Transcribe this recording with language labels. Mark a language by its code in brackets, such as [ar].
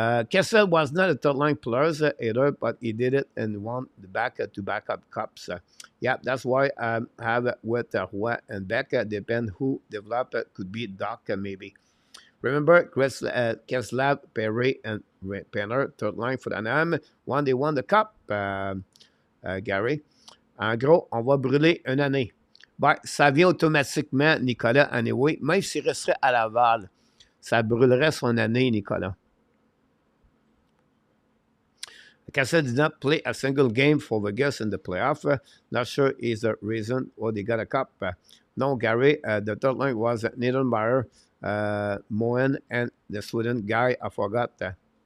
[en] Kessel was not a third-line player either, but he did it and won the backup cups. Yeah, that's why I have it with Roy and Becca. Depend who develop it. Could be Dach, maybe. Remember, Keslav, Perry, and Penner, third line for Anaheim. They won the cup, Gary. [fr] En gros, on va brûler une année. Ben, ça vient automatiquement, Nicolas, anyway. Même s'il resterait à Laval, ça brûlerait son année, Nicolas. [en] Cassel did not play a single game for Vegas in the playoff. Not sure is the reason why they got a cup. No, Gary, the third line was Niedermeyer, Moen and the Sweden guy. I forgot that.